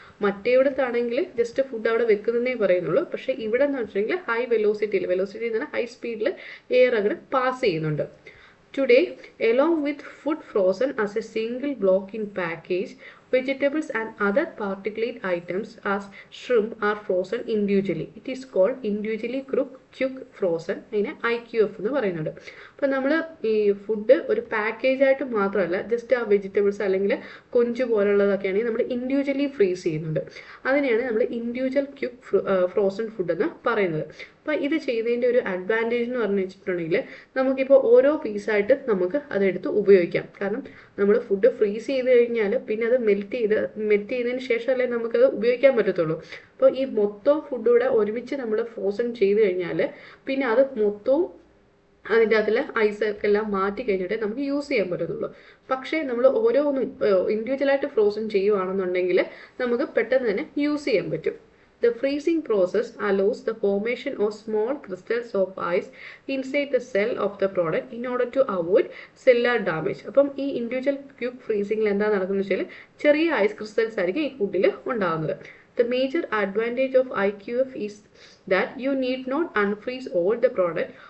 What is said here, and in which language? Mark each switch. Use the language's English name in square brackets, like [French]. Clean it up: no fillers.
[Malayalam] മറ്റേവിടത്താണെങ്കിൽ just food അവിടെ വെക്കുന്നതേ പറയുന്നുള്ളൂ. പക്ഷേ ഇവിടെ എന്ന് വെച്ചിട്ടുണ്ടെങ്കിൽ ഹൈ വെലോസിറ്റി എന്ന് പറഞ്ഞാൽ ഹൈ സ്പീഡിൽ എയർ അങ്ങനെ പാസ് ചെയ്യുന്നുണ്ട്. [English] Today, along with food frozen as a single block in package, vegetables and other particulate items as shrimp are frozen individually. It is called individually quick frozen. [Malayalam] അതിനെ IQF എന്ന് പറയുന്നുണ്ട്. അപ്പോൾ നമ്മൾ ഈ food ഒരു package ആയിട്ട് മാത്രമല്ല, ജസ്റ്റ് ആ വെജിറ്റബിൾസ് അല്ലെങ്കിൽ കൊഞ്ച് പോലുള്ളതൊക്കെയാണെങ്കിൽ നമ്മൾ ഇൻഡിവിജ്വലി ഫ്രീസ് ചെയ്യുന്നുണ്ട്. അതിനെയാണ് നമ്മൾ ഇൻഡിവിജ്വൽ ക്വിക്ക് ഫ്രോസൺ ഫുഡ് എന്ന് പറയുന്നത്. അപ്പോൾ ഇത് ചെയ്തതിൻ്റെ ഒരു അഡ്വാൻറ്റേജ് എന്ന് പറഞ്ഞു വെച്ചിട്ടുണ്ടെങ്കിൽ നമുക്കിപ്പോൾ ഓരോ പീസായിട്ട് നമുക്ക് അതെടുത്ത് ഉപയോഗിക്കാം. കാരണം നമ്മൾ ഫുഡ് ഫ്രീസ് ചെയ്ത് കഴിഞ്ഞാൽ പിന്നെ അത് മെൽറ്റ് ചെയ്തതിന് ശേഷമല്ലേ നമുക്കത് ഉപയോഗിക്കാൻ പറ്റത്തുള്ളൂ. അപ്പോൾ ഈ മൊത്തം ഫുഡ് കൂടെ ഒരുമിച്ച് നമ്മൾ ഫ്രോസൺ ചെയ്ത് കഴിഞ്ഞാൽ പിന്നെ അത് മൊത്തവും അതിൻ്റെ അകത്തുള്ള ഐസൊക്കെ എല്ലാം മാറ്റി കഴിഞ്ഞിട്ടേ നമുക്ക് യൂസ് ചെയ്യാൻ പറ്റത്തുള്ളൂ. പക്ഷേ നമ്മൾ ഓരോന്നും ഇൻഡിവിജ്വലായിട്ട് ഫ്രോസൺ ചെയ്യുവാണെന്നുണ്ടെങ്കിൽ നമുക്ക് പെട്ടെന്ന് തന്നെ യൂസ് ചെയ്യാൻ പറ്റും. [English] The freezing process allows the formation of small crystals of ice inside the cell of the product in order to avoid cellular damage. [Malayalam] അപ്പം ഈ ഇൻഡിവിജ്വൽ ക്വിക്ക് ഫ്രീസിംഗിൽ എന്താ നടക്കുന്നത് വെച്ചാൽ ചെറിയ ഐസ് ക്രിസ്റ്റൽസ് ആയിരിക്കും ഈ ഫുഡിൽ ഉണ്ടാകുന്നത്. [English] The major advantage of IQF is that you need not unfreeze all the product.